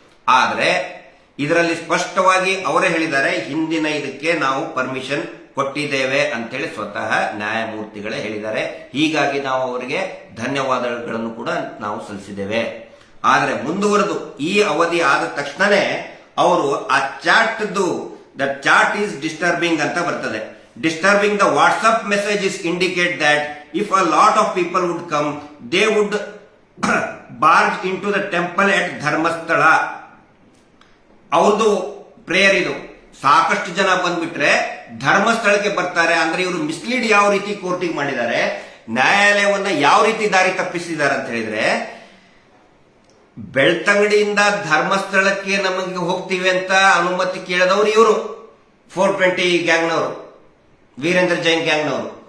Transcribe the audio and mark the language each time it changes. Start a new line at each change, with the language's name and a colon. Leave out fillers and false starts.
Kannada: ಆದ್ರೆ ಇದರಲ್ಲಿ ಸ್ಪಷ್ಟವಾಗಿ ಅವರೇ ಹೇಳಿದ್ದಾರೆ, ಹಿಂದಿನ ಇದಕ್ಕೆ ನಾವು ಪರ್ಮಿಷನ್ ಕೊಟ್ಟಿದ್ದೇವೆ ಅಂತೇಳಿ ಸ್ವತಃ ನ್ಯಾಯಮೂರ್ತಿಗಳೇ ಹೇಳಿದ್ದಾರೆ. ಹೀಗಾಗಿ ನಾವು ಅವರಿಗೆ ಧನ್ಯವಾದಗಳನ್ನು ಕೂಡ ನಾವು ಸಲ್ಲಿಸಿದ್ದೇವೆ. ಆದರೆ ಮುಂದುವರೆದು ಈ ಅವಧಿ ಆದ ತಕ್ಷಣನೇ ಅವರು ಆ chart
English: the chart is disturbing
Kannada: ಅಂತ ಬರ್ತದೆ.
English: Disturbing the WhatsApp messages indicate that if a lot of people would come, they would barge into the temple at Dharmasthala.
Kannada: ಅವ್ರದ್ದು ಪ್ರೇಯರ್ ಇದು. ಸಾಕಷ್ಟು ಜನ ಬಂದ್ಬಿಟ್ರೆ ಧರ್ಮಸ್ಥಳಕ್ಕೆ ಬರ್ತಾರೆ. ಅಂದ್ರೆ ಇವರು ಮಿಸ್ಲೀಡ್ ಯಾವ ರೀತಿ ಕೋರ್ಟಿಗೆ ಮಾಡಿದ್ದಾರೆ, ನ್ಯಾಯಾಲಯವನ್ನ ಯಾವ ರೀತಿ ದಾರಿ ತಪ್ಪಿಸಿದ್ದಾರೆ ಅಂತ ಹೇಳಿದ್ರೆ, ಬೆಳ್ತಂಗಡಿಯಿಂದ ಧರ್ಮಸ್ಥಳಕ್ಕೆ ನಮಗೆ ಹೋಗ್ತೀವಿ ಅಂತ ಅನುಮತಿ ಕೇಳಿದವರು ಇವರು 420 ಗ್ಯಾಂಗ್ನವರು, ವೀರೇಂದ್ರ ಜೈನ್ ಗ್ಯಾಂಗ್ನವರು.